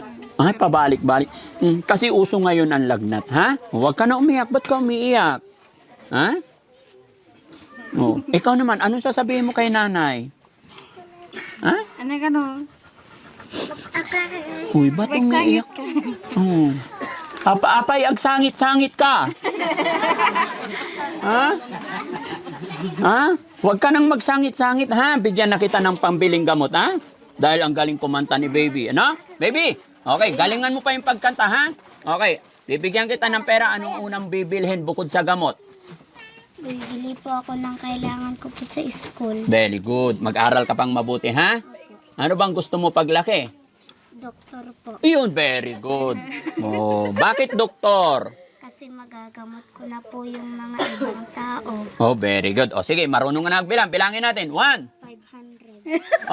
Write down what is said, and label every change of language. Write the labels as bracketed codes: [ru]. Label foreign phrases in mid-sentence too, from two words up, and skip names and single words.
[tl] Ay, pabalik-balik. Kasi uso ngayon ang lagnat, ha? Huwag ka na umiyak. Ba't ka umiiyak? Ha? Oh. Ikaw naman, anong sasabihin mo kay nanay? Ha? Ano gano? Uy, ba't [ilo] Magsangit [tl] umiiyak? [ilo] ka. Oh. Apay, agsangit-sangit ka. [tl] Ha? Ha? Huwag ka nang magsangit-sangit, ha? Bigyan na kita ng pambiling gamot, ha? Dahil ang galing kumanta ni baby. Ano? Baby? Okay, galingan mo pa yung pagkanta, ha? Okay, bibigyan kita ng pera. Anong unang bibilhin bukod sa gamot? Bibili po ako ng kailangan ko po sa school. [en] Very good. [tl] Mag-aral ka pang mabuti, ha? Ano bang gusto mo paglaki? Doktor po. Yun, [en] very good. [tl] Oh, bakit doktor? Kasi magagamot ko na po yung mga ibang tao. [en] Oh, very good. [tl] O sige, marunong ka na magbilang. Bilangin natin. 1. 500.